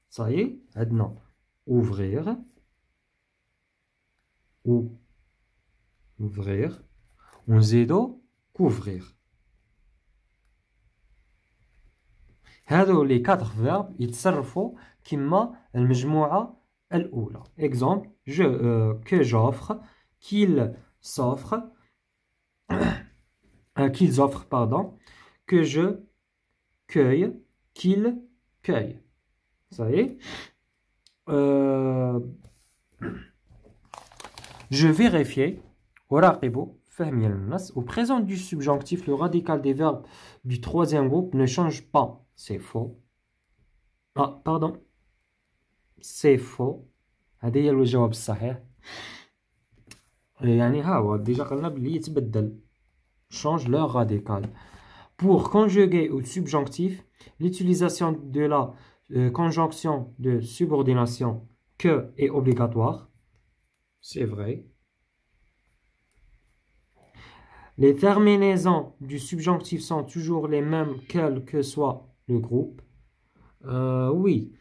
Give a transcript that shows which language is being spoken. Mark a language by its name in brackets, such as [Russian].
[French] Ça y est, ouvrir ou ouvrir, [Arabic] ونزيدو [French] couvrir. [Arabic] هادو [French] les 4 verbes [Arabic] يتصرفوا كما المجموعة الأولى. [French] Exemple, que j'offre, qu'il s'offre, qu'ils offrent, pardon, que je cueille, qu'il cueille. Ça y est. Je vérifiais, au présent du subjonctif, le radical des verbes du troisième groupe ne change pas. C'est faux. Ah, pardon. C'est faux. [Arabic] هذا هي الجواب الصحيح. يعني ها هو déjà قلنا بلي يتبدل. [French] Change leur radical. Pour conjuguer au subjonctif, l'utilisation de la conjonction de subordination que est obligatoire. C'est vrai. Les terminaisons du subjonctif sont toujours les mêmes quel que soit le groupe. Oui.